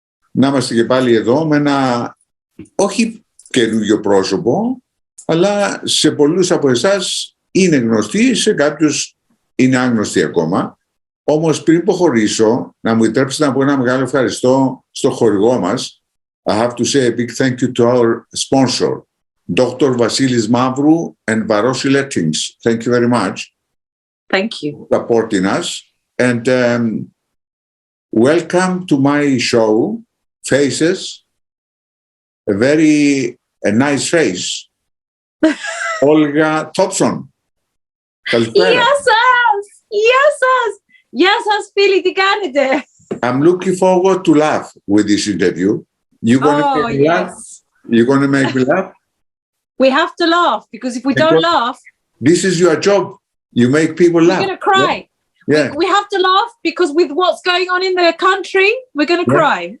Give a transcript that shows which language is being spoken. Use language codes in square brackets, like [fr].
[el] Να είμαστε και πάλι εδώ με ένα όχι καινούργιο πρόσωπο, αλλά σε πολλούς από εσάς είναι γνωστοί, σε κάποιους είναι άγνωστοι ακόμα. Όμως πριν προχωρήσω, να μου επιτρέψετε να πω ένα μεγάλο ευχαριστώ στο χορηγό μας. [en] I have to say a big thank you to our sponsor, Dr. Βασίλης Μαύρου and Varosi Lettings. Thank you very much. Thank you. Supporting us. And welcome to my show, Faces. A nice face. Olga Thompson. [el] Καλησπέρα. Γεια σας! Γεια σας! Γεια σας φίλοι, τι κάνετε? [en] I'm looking forward to laugh with this interview. You're going to make me laugh? You're going to make me laugh? We have to laugh, because if we don't laugh... This is your job. You make people laugh. We're going to cry. Yeah. We have to laugh, because with what's going on in the country, we're going to cry.